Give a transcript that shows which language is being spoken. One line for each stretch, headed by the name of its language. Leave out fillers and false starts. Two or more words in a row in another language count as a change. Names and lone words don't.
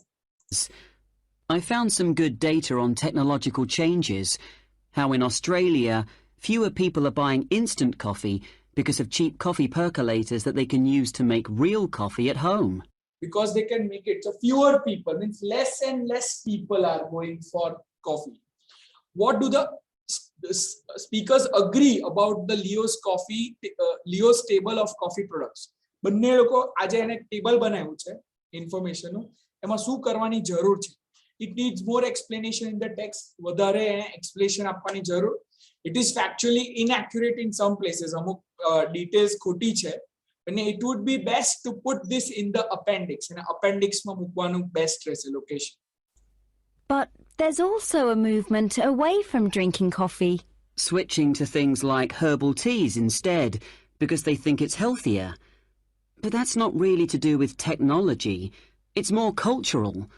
English: I found some good data on technological changes, how in Australia fewer people are buying instant coffee because of cheap coffee percolators that they can use to make real coffee at home. Because they can make it. So fewer people, means less and less people are going for coffee. What do the speakers agree about the Leo's table of coffee products?
Gujarati: બંને લોકો આજે એને ટેબલ બનાવ્યું છે ઇન્ફોર્મેશનનું, એમાં શું કરવાની જરૂર છે?
English: It needs more explanation in the text.
Gujarati: વધારે explanation આપવાની જરૂર.
English: It is factually inaccurate in some places.
Gujarati: અમુક details ખોટી છે.
English: And it would be best to put this in the appendix. And appendix
Gujarati: માં મૂકવાનું best રહેશે location.
English: But there's also a movement away from drinking coffee. Switching to things like herbal teas instead because they think it's healthier. But that's not really to do with technology. It's more cultural.